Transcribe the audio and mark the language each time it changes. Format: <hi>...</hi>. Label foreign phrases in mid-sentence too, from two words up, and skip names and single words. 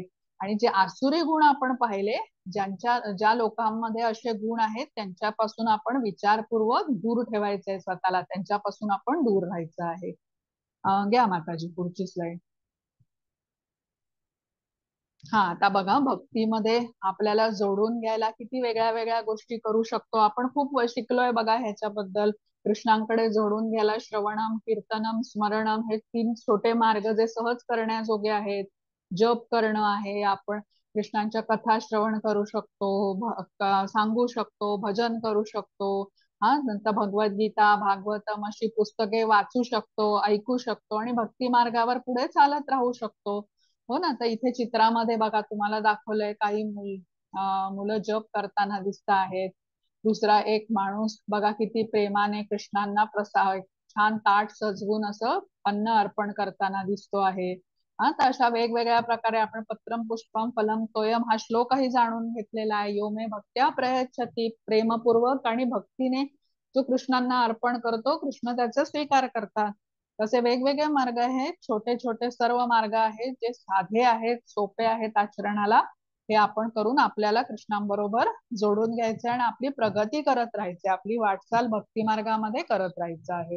<mr>आणि जे आसुरी गुण आपण पाहिले, ज्या लोकांमध्ये असे गुण आहेत त्यांच्यापासून आपण विचारपूर्वक दूर ठेवायचंय स्वतःला, त्यांच्यापासून आपण दूर राहायचं आहे. घ्या माताजी पुढची स्लाइड. हा, आता बघा, भक्तीमध्ये आपल्याला जोडून घ्यायला किती वेगळ्या वेगळ्या गोष्टी करू शकतो. आपण खूप शिकलोय बघा ह्याच्याबद्दल. कृष्णांकडे जोडून घ्यायला</mr> <sa>श्रवणम, कीर्तनम, स्मरणम</sa> <mr>हे 3 छोटे मार्ग जे सहज करण्याजोगे आहेत. जप करणं आहे, आपण कृष्णांच्या कथा श्रवण करू शकतो, सांगू शकतो, भजन करू शकतो. हा, नंतर भगवद्गीता, भागवतम अशी पुस्तके वाचू शकतो, ऐकू शकतो आणि भक्ती मार्गावर पुढे चालत राहू शकतो. हो ना. तर इथे चित्रामध्ये बघा तुम्हाला दाखवलंय, काही मुलं जप करताना दिसत आहेत. दुसरा एक माणूस बघा किती प्रेमाने कृष्णांना प्रसाद, छान ताट सजवून असं अन्न अर्पण करताना दिसतो आहे. हा, तर अशा वेगवेगळ्या प्रकारे आपण</mr> <sa>पत्रम पुष्पम फलम तोयम</sa> <mr>हा श्लोकही जाणून घेतलेला आहे.</mr> <sa>यो मे भक्त्या प्रयच्छती,</sa> <mr>प्रेमपूर्वक आणि भक्तीने जो कृष्णांना अर्पण करतो कृष्ण त्याचा स्वीकार करतात. तसे वेगवेगळे मार्ग आहेत, छोटे छोटे सर्व मार्ग आहेत जे साधे आहेत, सोपे आहेत आचरणाला. हे आपण करून आपल्याला कृष्णांबरोबर जोडून घ्यायचे आणि आपली प्रगती करत राहायची, आपली वाटचाल भक्ती मार्गामध्ये करत राहायचं आहे.</mr>